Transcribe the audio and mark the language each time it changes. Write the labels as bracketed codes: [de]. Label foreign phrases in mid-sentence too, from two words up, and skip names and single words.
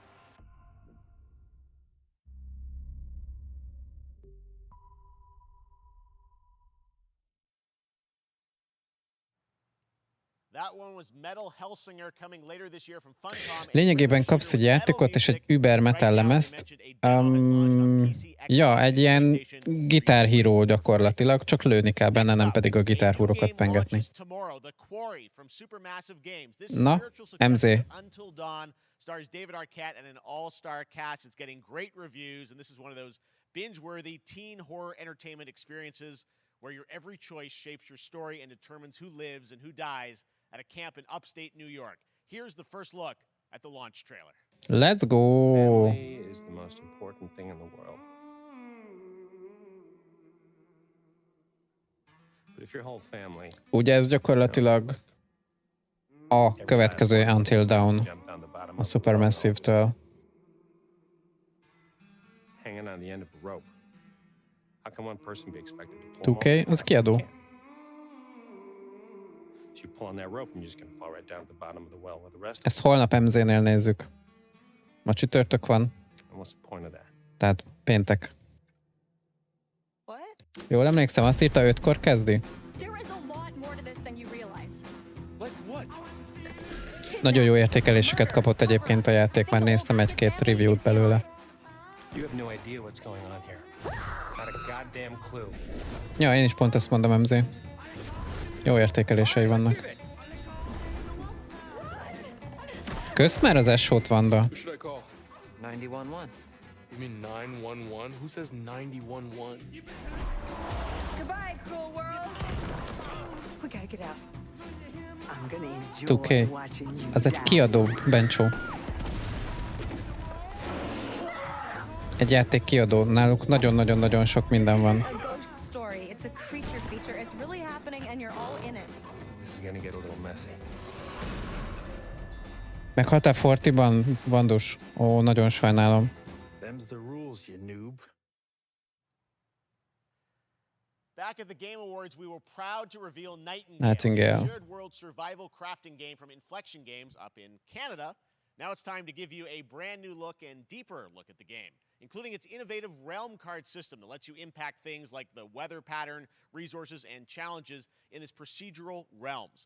[hu] Lényegében kapsz egy játékot és egy Uber Metal lemezt. Ja, egy ilyen gitárhíró gyakorlatilag, csak lőni kell benne, nem pedig a gitárhúrokat pengetni. Na, MZ. [en] Stars David Arquette and an all-star cast. It's getting great reviews, and this is one of those binge-worthy teen horror entertainment experiences where your every choice shapes your story and determines who lives and who dies at a camp in upstate New York. Here's the first look at the launch trailer. Let's go. Family is the most important thing in the world. But if your whole family... [hu] Ugye ez gyakorlatilag a következő Until Dawn a Supermassive-től. [en] Hanging on the end of a rope. How can one person be expected to pull [hu] 2K, az kiadó. [en] So you pull on that rope and you're just going to fall right down at the bottom of the well with the rest. [hu] Ezt holnap MZ-nél nézzük. Ma csütörtök van. [en] And what's the point of that? [hu] Tehát péntek. Jól emlékszem, azt írta 5-kor kezdi? Nagyon jó értékeléseket kapott egyébként a játék, már néztem egy-két review-t belőle. Ja, én is pont ezt mondom, MZ. Jó értékelései vannak. Köszt már az S-hót, Vanda. [en] 911. You mean 911? Who says 911? Goodbye, cruel world. We gotta get out. I'm gonna enjoy 2K. watching you [hu] Az egy kiadó, Bencsó. Egy játék kiadó. Náluk nagyon-nagyon-nagyon sok minden van. [en] A ghost story. It's a creature feature. It's really happening and you're all in it. This is going to get a little messy. [hu] Meghaltál Fortiban, Vandus? Ó, nagyon sajnálom. [en] Them's the rules, you noob. Back at the Game Awards, we were proud to reveal Nightingale, a shared world survival crafting game from Inflection Games up in Canada. Now it's time to give you a brand new look and deeper look at the game, including its innovative realm card system that lets you impact things like the weather pattern, resources, and challenges in its procedural realms.